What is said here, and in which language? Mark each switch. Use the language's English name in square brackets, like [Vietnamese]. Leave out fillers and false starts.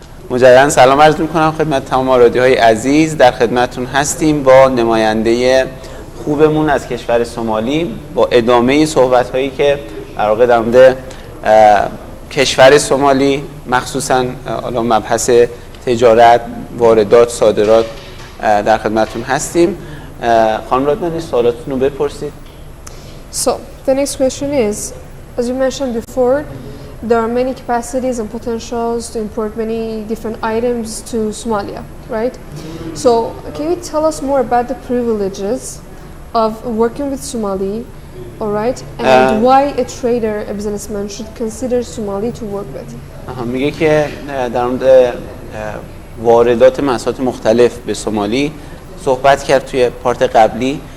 [Persian] مجددا سلام عرض می‌کنم خدمت تمام آرادی‌های عزیز. در خدمتتون هستیم با نماینده خوبمون از کشور سومالی با ادامه صحبت‌هایی که در واقع در مورد کشور سومالی مخصوصاً حالا مبحث تجارت، واردات، صادرات در خدمتتون هستیم. خانم رادمن سوالاتتون رو بپرسید. [English] So the next question is, as you mentioned before, there are many capacities and potentials to import many different items to Somalia, right? So can you tell us more about the privileges of working with Somali, all right? And why a trader, a businessman should consider Somali to work with? [Persian] میگه که در مورد واردات محصولات مختلف به سومالی صحبت کرد توی پارت قبلی.